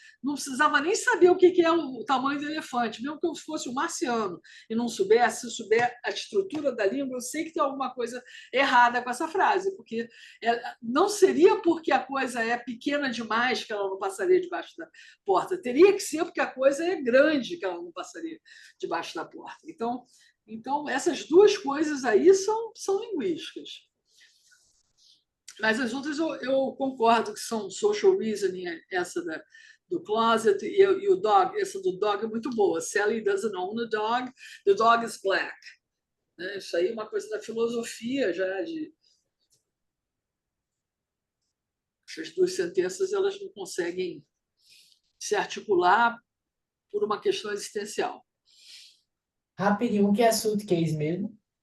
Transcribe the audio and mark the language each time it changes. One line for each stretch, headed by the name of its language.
Portuguese: Não precisava nem saber o que é o tamanho do elefante, mesmo que eu fosse um marciano e não soubesse, se souber a estrutura da língua, eu sei que tem alguma coisa errada com essa frase, porque não seria porque a coisa é pequena demais que ela não passaria debaixo da porta, teria que ser porque a coisa é grande que ela não passaria debaixo da porta. Então essas duas coisas aí são linguísticas. Mas as outras eu concordo que são
English: social reasoning,
Portuguese: essa do closet e o dog, essa do dog é muito boa.
English: Sally doesn't own a dog, the dog is black.
Portuguese: Né? Isso aí é uma coisa da filosofia já Essas duas sentenças elas não conseguem se articular por uma questão existencial. Rapidinho, o que é suitcase mesmo?